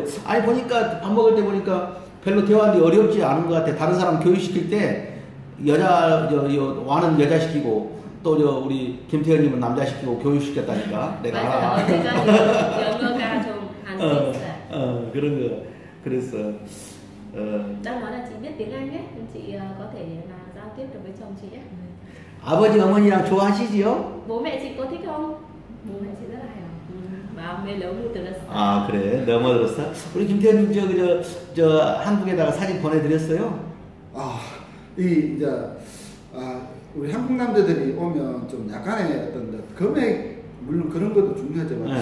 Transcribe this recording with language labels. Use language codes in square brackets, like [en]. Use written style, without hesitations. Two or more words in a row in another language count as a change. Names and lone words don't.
[ko] 아니 보니까 밥 먹을 때 보니까 별로 대화하기 어렵지 않은 것 같아. 다른 사람 교육시킬 때 와는 여자 시키고 또 우리 김태현님은 남자 시키고 교육시켰다니까. 내가. 맞아요. 제가 영어가 좀 안 됐어요. 그런 거 그랬어. [vi] Đang nói là chị biết tiếng Anh ấy, nên chị có thể là giao tiếp được với chồng chị ấy. [ko] 아버지 어머니랑 좋아하시지요? [vi] Bố mẹ chị có thích không? Bố mẹ chị rất là hài lòng. [ko] 마음에 너무 들었어. 아 그래 너무 들었어. 우리 김태현님 저 한국에다가 사진 보내드렸어요. 이제 우리 한국 남자들이 오면 좀 약간의 어떤 금액 물론 그런 것도 중요하지만 네.